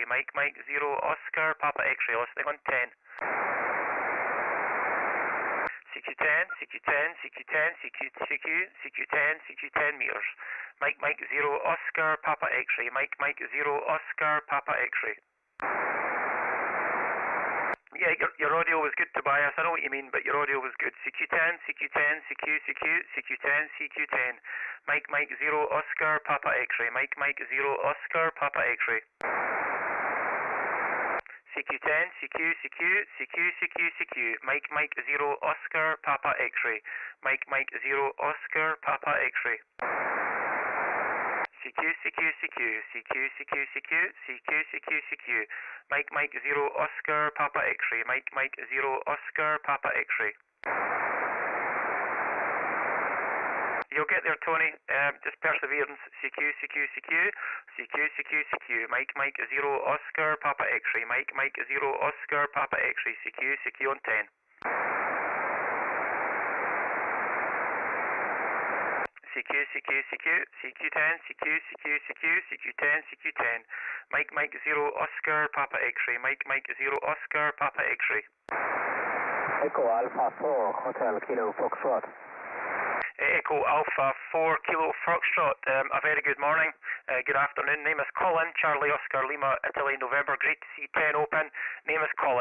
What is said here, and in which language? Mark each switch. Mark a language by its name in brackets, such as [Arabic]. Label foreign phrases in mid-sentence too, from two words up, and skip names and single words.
[English] Mike, Mike, 0, Oscar, Papa X-ray. Listening on 10. CQ10, CQ10, CQ10, CQ, CQ10, CQ10 meters. Mike, Mike, 0, Oscar, Papa X-ray. Mike, Mike, 0, Oscar, Papa X-ray. Yeah, your audio was good, Tobias. I know what you mean, but your audio was good. CQ10, CQ10, CQ, CQ, CQ10, CQ10. Mike, Mike, 0, Oscar, Papa X-ray. Mike, Mike, 0, Oscar, Papa X-ray. CQ10, CQ, CQ, CQ, CQ, CQ. Mike, Mike, 0, Oscar, Papa X-ray. Mike, Mike, 0, Oscar, Papa X-ray. CQ, CQ, CQ, CQ, CQ, CQ, CQ, CQ, CQ. Mike, Mike, 0, Oscar, Papa X-ray. Mike, Mike, 0, Oscar, Papa X-ray. You'll get there, Tony. Just perseverance. CQ, CQ, CQ, CQ, CQ, CQ. Mike, Mike, 0, Oscar, Papa X-ray. Mike, Mike, 0, Oscar, Papa X-ray. CQ, CQ on 10. CQ, CQ, CQ, CQ10, CQ, CQ, CQ, CQ10, CQ10. Mike 0 Oscar Papa X-ray. Mike 0 Oscar Papa X-ray. Echo Alpha 4 Hotel Kilo Foxtrot. Echo Alpha 4 Kilo Foxtrot. A very good morning. Good afternoon. Name is Colin. Charlie Oscar Lima Italy November. Great to see 10 open. Name is Colin.